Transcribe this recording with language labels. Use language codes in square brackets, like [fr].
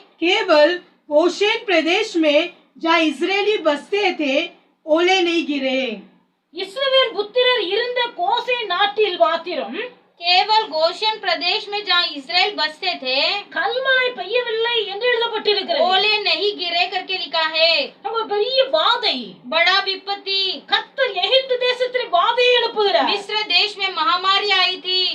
[hi] केवल गोशेन प्रदेश में जहाँ इजरायली बसते थे ओले नहीं गिरे. [ta] இஸ்ரவேல் புத்திரர் இருந்த கோசே நாட்டில் மாத்திரம் [hi] केवल गोशेन प्रदेश में जहाँ इजराइल बसते थे [ta] கல்மழை பெய்யவில்லை என்று எழுதப்பட்டிருக்கிறது. [hi] ओले नहीं गिरे करके लिखा है. [ta] நம்ம பெரிய வாதை, [hi] बड़ा विपत्ति. [ta] கர்த்தர் எகிப்து தேசத்தில் வாதையை அனுப்புகிறார். [hi] मिस्र देश में महामारी आई थी.